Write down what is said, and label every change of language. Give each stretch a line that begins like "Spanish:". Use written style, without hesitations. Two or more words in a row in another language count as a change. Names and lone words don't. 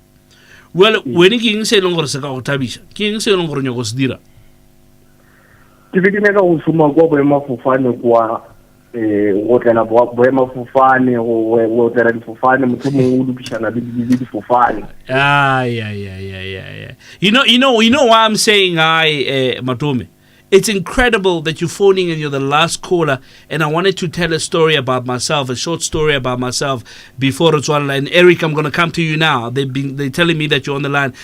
Northern Sotho: Well, wena ke eng se e leng gore se ka go thabiša? Ke eng se e leng gore nyako se dira? Ke be ke nyaka go šoma kwa boemafofane kwa go tlela boemafofane go tlela difofane motho mongwe o lopišana le difofane.
English: You know why I'm saying Matume? It's incredible that you're phoning and you're the last caller, and I wanted to tell a story about myself, a short story about myself before it's on line. Eric, I'm going to come to you now. They're telling me that you're on the line.